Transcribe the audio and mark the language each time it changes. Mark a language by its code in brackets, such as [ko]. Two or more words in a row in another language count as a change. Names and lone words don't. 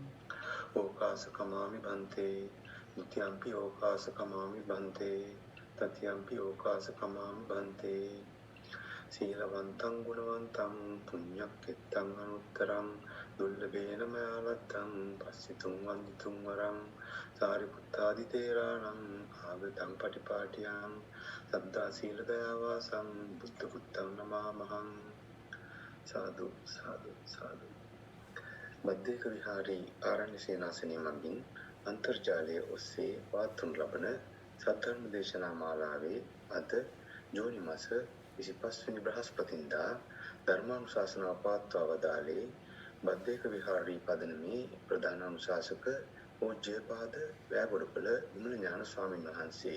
[pi] ඕකාස කමාමි බන්තේ ဒ ුතියම්පි ඕකාස කමාමි බන්තේ තතියම්පි ඕකාස කමාමි බන්තේ සීලවන්තං ගුණවන්තං පුඤ්ඤක්ඛෙත්තං අනුත්තරං දුල්ලභේන මයාලත්තං පස්සිතුං වන්දිතුං වරං සාරිපුත්තාදි තේරාණං ආගතං පටිපාටියං සද්දා සීල දයාවාසං බුද්ධ පුත්තං නමාමහං. [si] සාදු සාදු සාදු. මධ්‍යක විහාරී ආරණ්‍ය සේනාසනයේ මගින් අන්තර්ජාලයේ ඔස්සේ වාතුන් ලබන සද්ධර්ම දේශනා මාලාවේ අද ජූනි මාස 25 වෙනි බ්‍රහස්පතින්දා ධර්මානුශාසනාව පවත්වා වදාළේ මධ්‍යක විහාරී පදනමේ ප්‍රධාන අනුශාසක පූජ්‍යපාද වැයගොඩපළ විමල ඥාන ස්වාමීන් වහන්සේ.